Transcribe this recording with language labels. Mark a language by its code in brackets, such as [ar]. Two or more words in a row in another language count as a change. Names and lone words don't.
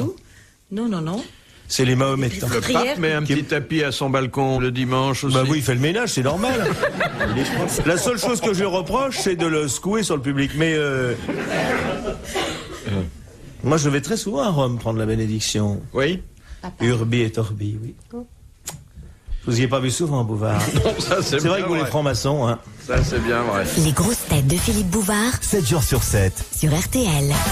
[fr] du tout. Non, non, non. C'est les Mahométans. Le Prière. pape met un petit tapis à son balcon le dimanche aussi. Bah oui, il fait le ménage, c'est normal. La seule chose que je reproche, c'est de le secouer sur le public. Mais moi, je vais très souvent à Rome prendre la bénédiction. Oui. [la] Urbi et Orbi, [fr] oui. Vous y avez pas vu souvent, Bouvard. Non, ça c'est C'est vrai bien que vous les francs-maçons, hein. Ça c'est bien vrai. Les grosses têtes de Philippe Bouvard 7 jours sur 7. sur RTL.